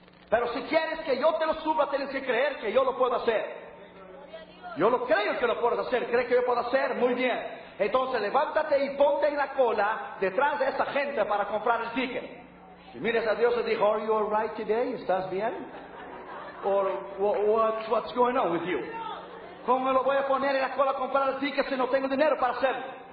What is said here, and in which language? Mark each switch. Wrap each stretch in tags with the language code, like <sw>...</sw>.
<es>Pero si quieres que yo te lo suba, tienes que creer que yo lo puedo hacer. Yo lo creo que lo puedo hacer. ¿Crees que yo puedo hacer? Muy bien. Entonces levántate y ponte en la cola detrás de esa gente para comprar el ticket. Y mires a Dios y dijo:</es> <en>¿Are you alright today?</en> <es>¿Estás bien?</es> <en>Or what's going on with you?</en> <es>¿Cómo me lo voy a poner en la cola a comprar el ticket si no tengo dinero para hacerlo?</es>